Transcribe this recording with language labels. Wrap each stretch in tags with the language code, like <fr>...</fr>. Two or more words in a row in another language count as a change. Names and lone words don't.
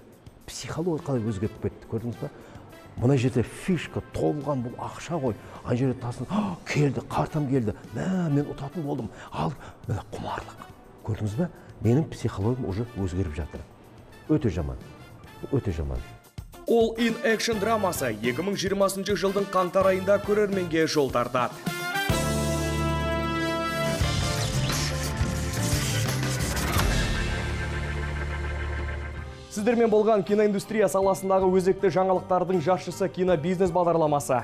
<kk>Психология қалай өзгеріп кетті, көрдіңіз бе? Мына жерде фишка толған бұл ақша ғой. Ана жерде тасын, келді, қартам келді. Мен ұтатын болдым. Ал, құмарлық. Көрдіңіз бе? Менің психологиям уже өзгеріп жатыр. Өте жаман. Өте жаман. All in Action драмасы 2020 жылдың қаңтар айында көрерменге жол тартады. Сіздермен болған киноиндустрия саласындағы өзекті жаңалықтардың жаршысы кинобизнес бағдарламасы.</kk>